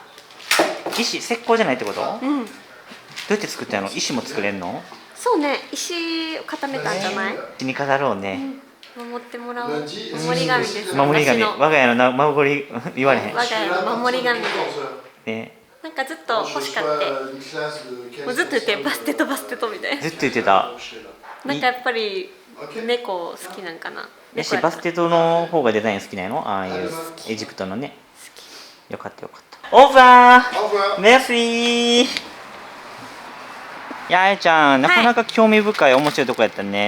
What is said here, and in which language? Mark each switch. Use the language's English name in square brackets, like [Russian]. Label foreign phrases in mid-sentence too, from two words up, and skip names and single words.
[Japanese] 石石膏じゃないってことどううんやって作ったの石も作れんのそうね石を固めたんじゃない石に飾ろうね守ってもらおう [French] Lundi, [Japanese] 守り神です守り神私の我が家のな守り言われへん我が家の守り神で [French] 14 heures. [Japanese] ねなんかずっと [French] Je [Japanese] 欲しかっ [French] reçois [Japanese] て [French] une classe de [Japanese] もうずっと言って [French] 15 personnes [Japanese] バステトバステトみたいなずっと言ってたなんかやっぱり OK 猫好きなんかなや猫やったしバステトの方がデザイン好きなのああいうエジプトのねよかったよかったオーバ [French] Au revoir. [Japanese] ーメルシーいやあやちゃんなかなか興味深い面白いとこやったね